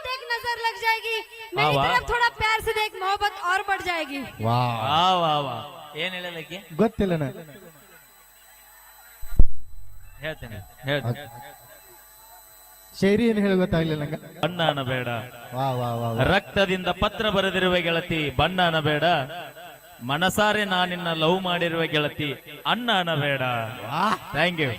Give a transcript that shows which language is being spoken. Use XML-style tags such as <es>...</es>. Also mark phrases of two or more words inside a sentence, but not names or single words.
<hi>नजर लग जाएगी मेरी वाह। तरफ थोड़ा प्यार से देख मोहब्बत और बढ़ जाएगी</hi> <kn>ವಾ ವಾ ವಾ ಏನ್ ಹೇಳಲಕ್ಕೆ ಗೊತ್ತಿಲ್ಲನ ಹೇಳ್ತೇನೆ ಹೇಳ್ತೇನೆ ಶೈರಿ ಏನು ಹೇಳಿ ಗೊತ್ತಾಗ್ಲಿಲ್ಲ ನಂಗ. ಬಣ್ಣ ಅನ್ನಬೇಡ ವಾ ವಾ ವಾ ರಕ್ತದಿಂದ ಪತ್ರ ಬರೆದಿರುವ ಗೆಳತಿ ಬಣ್ಣ ಅನ್ನಬೇಡ ಮನಸಾರೆ ನಾನಿನ್ನ ಲವ್ ಮಾಡಿರುವ ಗೆಳತಿ ಅಣ್ಣ ಅನ್ನಬೇಡ</kn> <en>thank you</en>